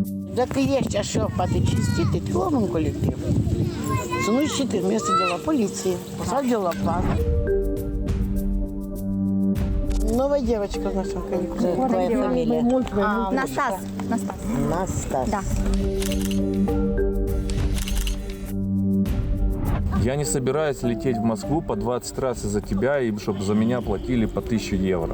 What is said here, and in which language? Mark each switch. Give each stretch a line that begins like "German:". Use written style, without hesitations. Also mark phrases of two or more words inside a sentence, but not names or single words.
Romanian: Dacă ești așa, poate cinstit, te luăm în colectiv. Să nu-i citești место de la poliție sau de la plan.
Russian: Новая девочка в нашем коллективе. Твоя фамилия? Настас. Настас. Да. Я не собираюсь лететь в Москву по 20 раз из-за тебя, и чтобы за меня платили по 1000 евро.